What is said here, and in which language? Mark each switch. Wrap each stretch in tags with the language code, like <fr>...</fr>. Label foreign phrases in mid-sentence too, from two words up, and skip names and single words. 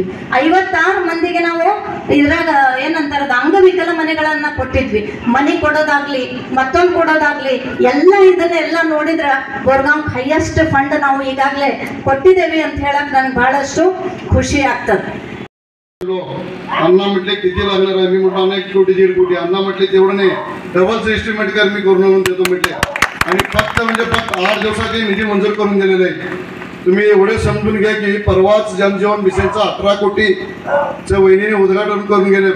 <kn>56 ಮಂದಿಗೆ ನಾವು ಇದ್ರಾಗ ಏನಂತಾರ ಅಂಗವಿಕಲ ಮನೆಗಳನ್ನ ಕೊಟ್ಟಿದ್ವಿ. ಮನೆ ಕೊಡೋದಾಗ್ಲಿ ಮತ್ತೊಂದು ಕೊಡೋದಾಗ್ಲಿ ಇದನ್ನೆಲ್ಲ ನೋಡಿದ್ರ ಬೋರ್ಗಾಂವ್</kn> <en>highest fund</en> <kn>ನಾವು ಈಗಾಗಲೇ ಕೊಟ್ಟಿದ್ದೇವೆ ಅಂತ ಹೇಳಕ್ ನನಗೆ ಬಹಳಷ್ಟು ಖುಷಿ ಆಗ್ತದೆ.</kn> <mr>अण्णा म्हटले किती लागणार आहे, मी म्हटलं 1 कोटी 1.5 कोटी. अण्णा म्हटले तेवढं नाही, डबलच एस्टिमेट कर मी करून देतो म्हटले. आणि फक्त 8 दिवसाचे निधी मंजूर करून दिलेले आहे. तुम्ही एवढे समजून घ्या की परवाच जनजीवन मिशनचा 18 कोटीचं वहिनीने उद्घाटन करून गेले.</mr>